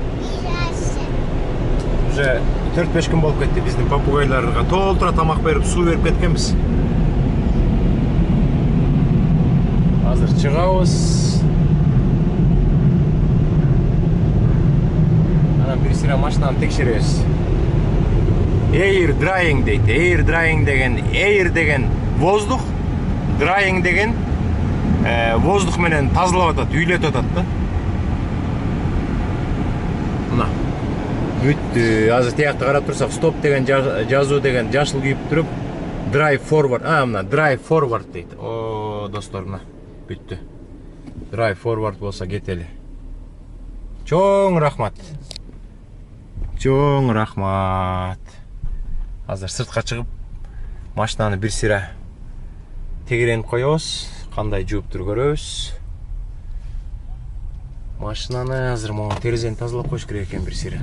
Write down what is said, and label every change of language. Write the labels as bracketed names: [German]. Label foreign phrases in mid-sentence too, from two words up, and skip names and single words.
[Kyrgyz] Уже 4-5 күн болуп кетти, биздин попугайларга толтура тамак берип, суу берип кеткенбиз. Азыр чыгабыз. эле машинаны текшеребиз. [English] Air drying [Kyrgyz] дейт. [English] Air drying [Kyrgyz] деген, air деген воздух, drying деген воздух менен тазалап атат, үйлөтүп атат да. Мына. Бүттү. Азыр тиякта карап турсак, стоп деген жазуу деген жашыл күйүп туруп, [English] drive forward. [Kyrgyz] Мына [English] drive forward [Kyrgyz] дейт. О, достор, мына. Бүттү. [English] Drive forward [Kyrgyz] болса кетели. Чоң рахмат. Чоң рахмат. Азыр сыртка чыгып, машинаны бир сыра тегеренип коебуз. Кандай жууптур көрөбүз. Машинаны азыр могу терезени тазалап коюш керек экен бир сыра.